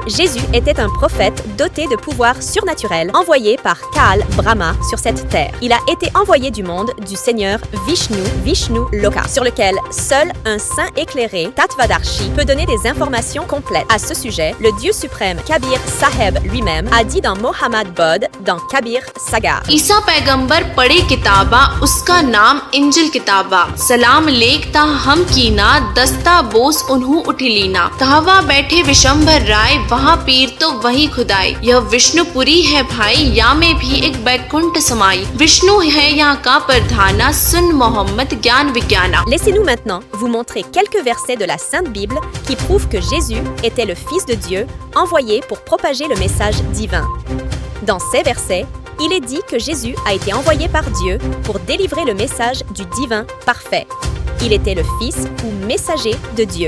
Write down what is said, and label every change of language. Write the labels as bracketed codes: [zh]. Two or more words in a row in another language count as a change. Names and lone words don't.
[fr] Jésus était un prophète doté de pouvoirs surnaturels envoyé par Kaal Brahma sur cette terre. Il a été envoyé du monde du Seigneur Vishnu Loka, sur lequel seul un saint éclairé, Tattvadarshi, peut donner des informations complètes. À ce sujet, le Dieu suprême Kabir Saheb lui-même a dit dans Mohammed Bod, dans Kabir Kabir Sagar. [hi] ईसा पैगंबर पढ़े किताबा उसका नाम इंजिल किताबा सलाम लेखता हम कीना दस्ता बोस उन्हू उठिलीना कहवा बैठे विशंभर राय वहाँ पीर तो वही खुदाई यह विष्णुपुरी है भाई या में भी एक बैकुंठ समाई विष्णु है यहाँ का प्रधाना सुन मोहम्मद ज्ञान विज्ञाना. [fr] Laissez-nous maintenant vous montrer quelques versets de la Sainte Bible qui prouvent que Jésus était le Fils de Dieu envoyé pour propager le message divin. Dans ces versets, il est dit que Jésus a été envoyé par Dieu pour délivrer le message du divin parfait. Il était le Fils ou messager de Dieu.